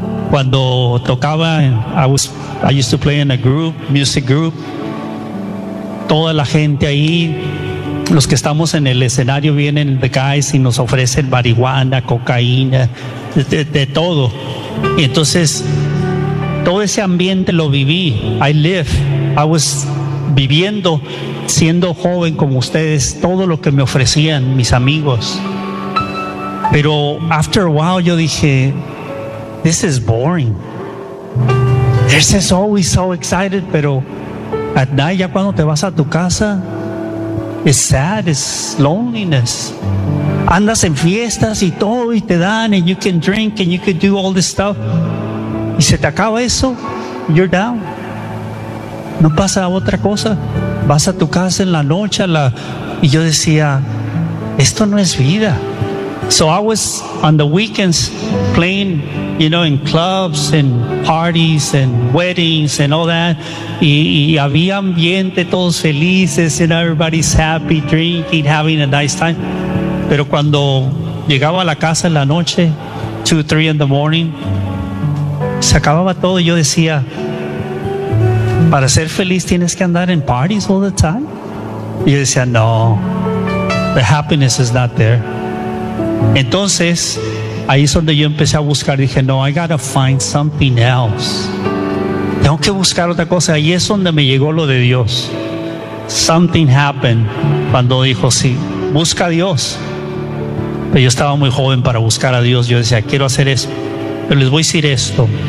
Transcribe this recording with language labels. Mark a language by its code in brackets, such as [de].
[es] Cuando tocaba, [en] I used to play in a group, music group, [es] toda la gente ahí, los que estamos en el escenario, vienen [en] the guys [es] y nos ofrecen marihuana, cocaína, de todo. Y entonces todo ese ambiente lo viví. [en] I was [es] viviendo, siendo joven como ustedes, todo lo que me ofrecían mis amigos. Pero [en] after a while [es] yo dije, [en] this is boring. This is always so excited, [es] pero [en] at night, [es] ya cuando te vas a tu casa, [en] it's sad, it's loneliness. [es] Andas en fiestas y todo y te dan, [en] and you can drink and you can do all this stuff. [es] Y se te acaba eso, [en] you're down. [es] No pasa otra cosa. Vas a tu casa en la noche, y yo decía, esto no es vida. [en] So I was on the weekends playing, you know, in clubs and parties and weddings and all that. [es] Y había ambiente, todos felices, [en] and everybody's happy, drinking, having a nice time. [es] Pero cuando llegaba a la casa en la noche, 2-3 [en] in the morning, [es] se acababa todo. Yo decía, para ser feliz tienes que andar en parties [en] all the time. [es] Y yo decía, no, [en] the happiness is not there. [es] Entonces ahí es donde yo empecé a buscar. Dije, no, [en] I gotta find something else. [es] Tengo que buscar otra cosa. Ahí es donde me llegó lo de Dios. [en] Something happened [es] cuando dijo, sí, busca a Dios. Pero yo estaba muy joven para buscar a Dios. Yo decía, quiero hacer eso. Pero les voy a decir esto.